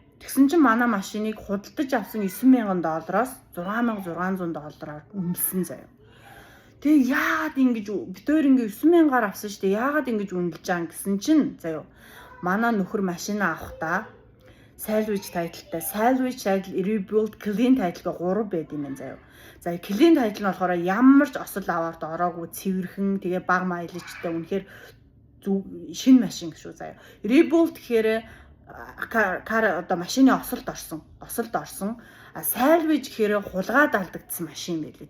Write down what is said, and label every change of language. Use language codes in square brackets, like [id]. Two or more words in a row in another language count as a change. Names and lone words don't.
[mn] Тэгсэн чинь манай машиныг худалдаж авсан $9,000-оос $6,600 үнэлсэн заяа. Тэгээ яагаад ингэж бид өөр ингэ 9,000-аар авсан шүү дээ. Яагаад ингэж үнэлж байгаа гэсэн чинь заяа. Манай нөхөр машина авахдаа salvage тайлтай [en] salvage title rebuild clean title [mn] 3 байд юм байна заяа. За [en] clean title [mn] нь болохоор ямар ч осол аваад ороогүй цэвэрхэн тэгээ бага майлжтай үнэхээр шинэ машин шүү заяа. Rebuild гэхээр одоо машины осолд орсон. Salvage гэхээр хулгаад алдагдсан машин байлээ.